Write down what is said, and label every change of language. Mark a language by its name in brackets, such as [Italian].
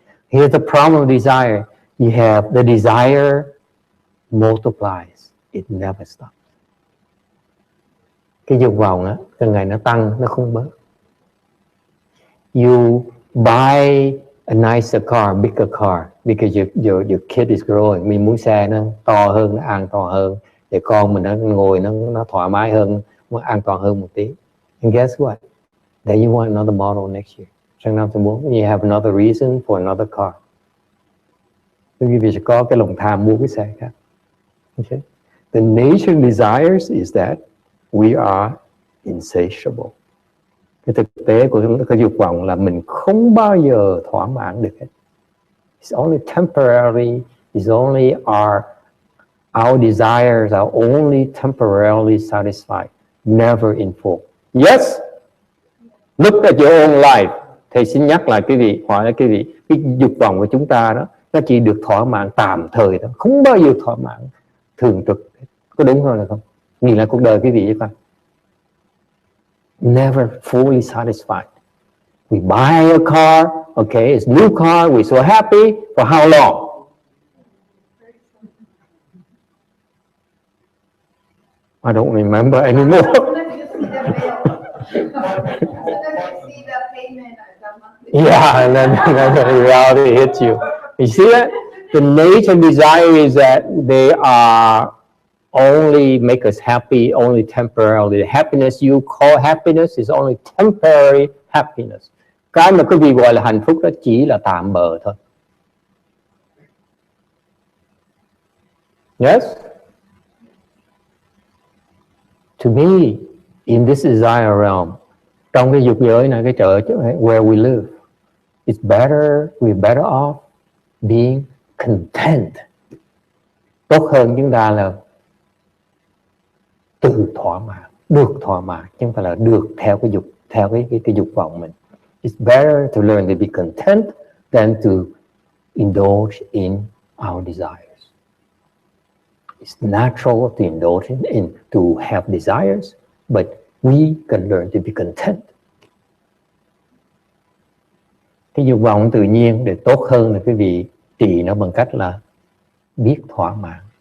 [English] Here's the problem of desire. You have the desire multiplies. It never stops. [Vietnamese] Cái dục vọng á, từng ngày nó tăng, nó không bớt. [English] You buy a nicer car, bigger car, because your kid is growing. [Vietnamese] Mình muốn xe nó to hơn, nó an toàn hơn, để con mình nó ngồi nó thoải mái hơn, nó an toàn hơn một tí. [English] And guess what? Then you want another model next year. [Vietnamese] Sang năm thứ 4, [English] you have another reason for another car. [Vietnamese] Bởi vì sẽ có cái lòng tham mua cái xe khác. [English] Okay? The nature of desires is that we are insatiable. [Vietnamese] Cái thực tế của cái dục vọng là mình không bao giờ thỏa mãn được hết. [English] It's only temporary. It's only our desires are only temporarily satisfied, never in full. Yes. Look at your own life. [Vietnamese] Thầy xin nhắc lại quý vị, hỏi lại quý vị, cái dục vọng của chúng ta đó, nó chỉ được thỏa mãn tạm thời thôi, không bao giờ thỏa mãn thường trực. Có đúng không là không? Nhìn lại cuộc đời quý vị coi. [English] Never fully satisfied. We buy a car, Okay, it's new car, we're so happy. For how long? I don't remember anymore. As soon as you see the bill, as soon as you see the payment, the monthly. Yeah, and then the reality hits you. You see that? The nature of desire is that they are only make us happy, only temporarily. The happiness you call happiness is only temporary happiness. [Vietnamese] Cái mà quý vị gọi là hạnh phúc đó chỉ là tạm bợ thôi. [English] Yes? To me, in this desire realm, [Vietnamese] trong cái dục giới này, cái chợ [English] where we live, it's better, we're better off being content. [Vietnamese] Tốt hơn chúng ta là tự thỏa mãn, được thỏa mãn, chứ không phải là được theo cái dục, theo cái dục vọng mình. [English] It's better to learn to be content than to indulge in our desires. It's natural to indulge in to have desires, but we can learn to be content. [Vietnamese] Cái dục vọng tự nhiên để tốt hơn là quý vị trị nó bằng cách là biết thỏa mãn.